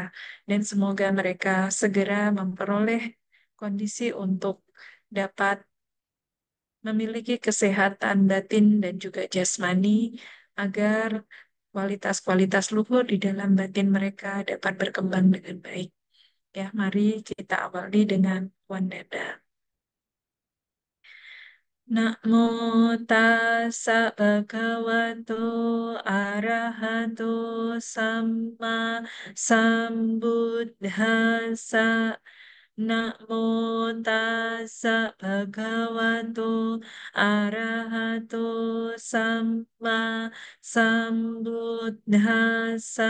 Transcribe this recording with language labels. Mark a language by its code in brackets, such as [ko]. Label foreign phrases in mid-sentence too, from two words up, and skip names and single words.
[id] Dan semoga mereka segera memperoleh kondisi untuk dapat memiliki kesehatan batin dan juga jasmani agar kualitas-kualitas luhur di dalam batin mereka dapat berkembang dengan baik. Ya, mari kita awali dengan Wandada. [pi] Namo tassa bhagavato arahato samma sambuddhassa. Namo tassa bhagavato arahato samma sambuddhassa.